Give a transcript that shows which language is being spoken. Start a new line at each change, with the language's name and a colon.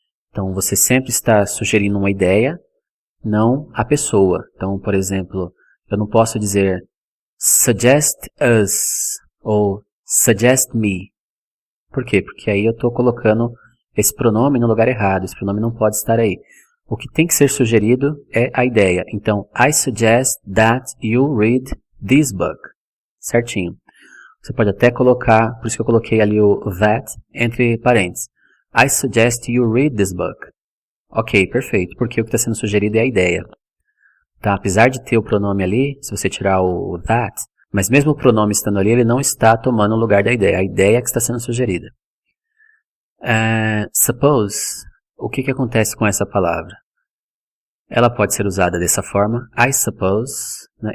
Portuguese: Então, você sempre está sugerindo uma ideia, não a pessoa. Então, por exemplo, eu não posso dizer
English: suggest us
Portuguese: ou
English: suggest me.
Portuguese: Por quê? Porque aí eu estou colocando esse pronome no lugar errado. Esse pronome não pode estar aí. O que tem que ser sugerido é a ideia. Então,
English: I suggest that you read this book.
Portuguese: Certinho. Você pode até colocar, por isso que eu coloquei ali o that entre parênteses.
English: I suggest you read this book.
Portuguese: Ok, perfeito, porque o que está sendo sugerido é a ideia. Tá? Apesar de ter o pronome ali, se você tirar o that, mas mesmo o pronome estando ali, ele não está tomando o lugar da ideia. A ideia é que está sendo sugerida. Suppose, o que acontece com essa palavra? Ela pode ser usada dessa forma,
English: I suppose,
Portuguese: né?